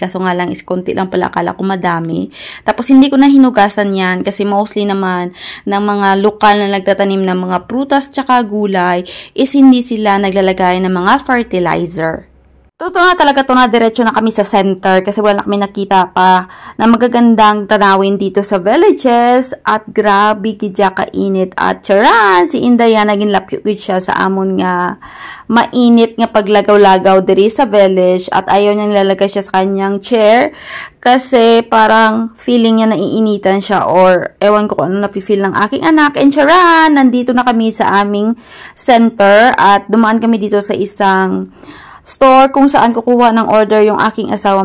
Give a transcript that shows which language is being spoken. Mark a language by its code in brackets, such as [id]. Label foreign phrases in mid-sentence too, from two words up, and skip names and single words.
[tl] Kaso nga lang is konti lang pala, akala ko madami. Tapos hindi ko na hinugasan yan kasi mostly naman ng mga lokal na nagtatanim ng mga prutas tsaka gulay is hindi sila naglalagay ng mga fertilizer. Totoo nga talaga ito na diretso na kami sa center kasi wala kami nakita pa na magagandang tanawin dito sa villages at grabe [hil] gidya kainit [tl] at charan si Indaya naging [hil] lapyot siya sa amon nga mainit nga paglagaw-lagaw diri sa village [tl] at ayaw niya nilalagay siya sa kanyang chair kasi parang feeling niya naiinitan siya or ewan ko kung ano nafe-feel ng aking anak. And charan, nandito na kami sa aming center at dumaan kami dito sa isang store kung saan kukuha ng order yung aking asawa.